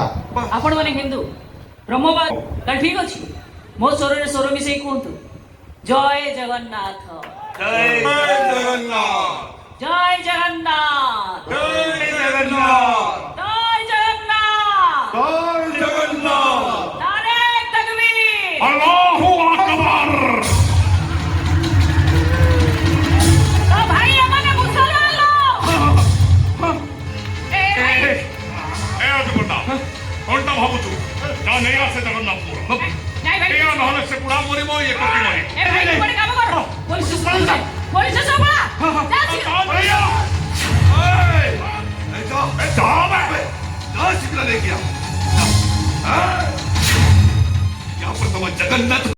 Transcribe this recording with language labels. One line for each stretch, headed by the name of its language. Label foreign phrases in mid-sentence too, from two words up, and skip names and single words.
Odia: ଆପଣ ମାନେ ହିନ୍ଦୁ ବ୍ରହ୍ମବାଦ, ତାହେଲେ ଠିକ ଅଛି, ମୋ ସ୍ୱରରେ ସ୍ୱର ମିଶେଇ କୁହନ୍ତୁ, ଜୟ ଜଗନ୍ନାଥ। ଜୟ ଜଗନ୍ନାଥ। ଜୟ ଜଗନ୍ନାଥ। ଜୟ ଜଗନ୍ନାଥ। ଜୟ ଜଗନ୍ନାଥ। ଜୟ ଜଗନ୍ନାଥ।
Hindi: नारे तकबीर।
Arabic: الله أكبر.
Hindi: तो भाई हमने मुसलमान लोग
Odia: କଣଟା ଭାବୁଛୁ? ନା ନେଇ ଆସେ ଜଗନ୍ନାଥ
Hindi: नहीं भाई
Odia: ନହେଲେ ସେ ବୁଢା ମରିବ, ଇଏ କଟି ମରିବ।
Hindi: ए भाई बड़े काम करो, पुलिस से बोला यहाँ पर जगन्नाथ